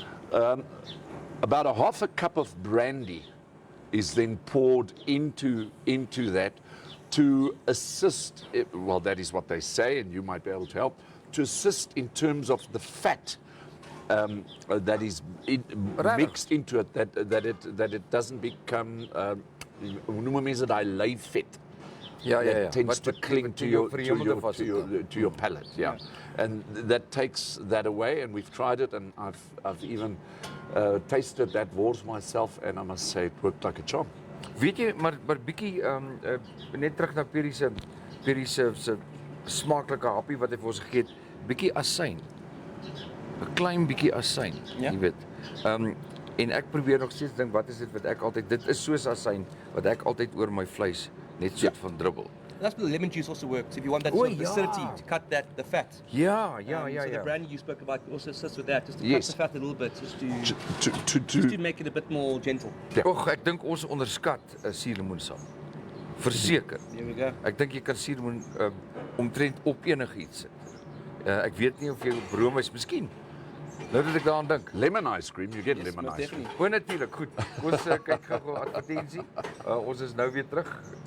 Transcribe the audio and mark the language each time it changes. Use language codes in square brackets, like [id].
[en] About a half a cup of brandy is then poured into that to assist, well, that is what they say, and you might be able to help, to assist in terms of the fat that is mixed into it, that it doesn't become, [af] noem mense daai lyfvet. [en] That tends to cling to your palate, and that takes that away. And we've tried it, and I've even tasted that wors myself, and I must say it worked like a charm. [af] Weet jy, maar bietjie net terug na Pierre se smaaklike happie wat hy vir ons gegee het, bietjie asyn. 'n Klein bietjie asyn, jy weet. En ek probeer nog steeds dink wat is dit wat ek altyd, dit is soos asyn wat ek altyd oor my vleis net soort van drubbel. [en] That's where the lemon juice also works. If you want that sort of acidity to cut the fat. [af] Ja. [en] So the brandy you spoke about also assists with that, just to cut the fat a little bit, just to make it a bit more gentle. [af] Och, ek dink ons onderskat suurlemoensap. Verseker. [en] There we go. [af] Ek dink jy kan suurlemoen omtrent op enigiets sit. Ek weet nie of jy broom is, miskien. Nou dat ek daaraan dink. [en] Lemon ice cream, you get lemon ice cream. [af] O, natuurlik, goed. Ons kyk gou advertensie. Ons is nou weer terug.